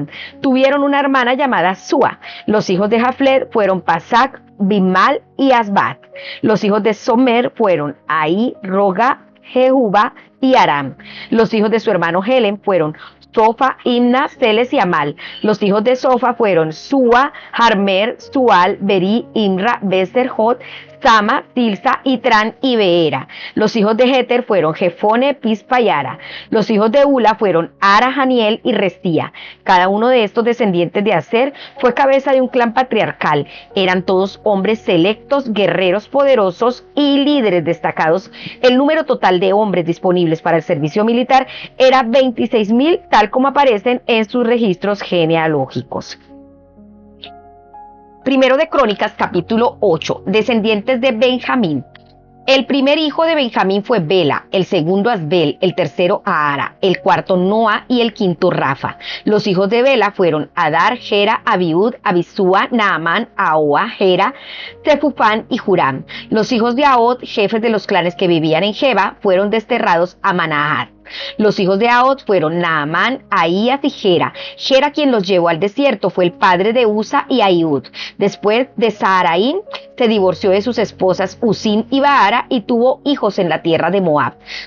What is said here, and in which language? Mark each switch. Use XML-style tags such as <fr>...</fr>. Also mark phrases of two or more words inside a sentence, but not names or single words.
<es>Tuvieron una hermana llamada Sua. Los hijos de Jaflet fueron Pasac, Bimal y Asbat. Los hijos de Somer fueron Ahí, Roga, Jehuba y Aram. Los hijos de su hermano Helem fueron Sofa, Imna, Celes y Amal. Los hijos de Sofa fueron Sua, Harmer, Sual, Beri, Imra, Beser, Jot, Sama, Tilsa, Itran y Beera. Los hijos de Jeter fueron Jefone, Pispa y Ara. Los hijos de Ula fueron Ara, Janiel y Restía. Cada uno de estos descendientes de Aser fue cabeza de un clan patriarcal. Eran todos hombres selectos, guerreros poderosos y líderes destacados. El número total de hombres disponibles para el servicio militar era 26.000, tal como aparecen en sus registros genealógicos. Primero de Crónicas, capítulo 8, descendientes de Benjamín. El primer hijo de Benjamín fue Bela, el segundo Asbel, el tercero Ahara, el cuarto Noa y el quinto Rafa. Los hijos de Bela fueron Adar, Gera, Abiud, Abisúa, Naamán, Ahoa, Gera, Tefufán y Huram. Los hijos de Ahod, jefes de los clanes que vivían en Geba, fueron desterrados a Manahat. Los hijos de Ahod fueron Naamán, Ahías y Gera. Gera, quien los llevó al desierto, fue el padre de Usa y Ahiud. Después de Saharaín, se divorció de sus esposas Usim y Baara y tuvo hijos en la tierra de Moab.</es>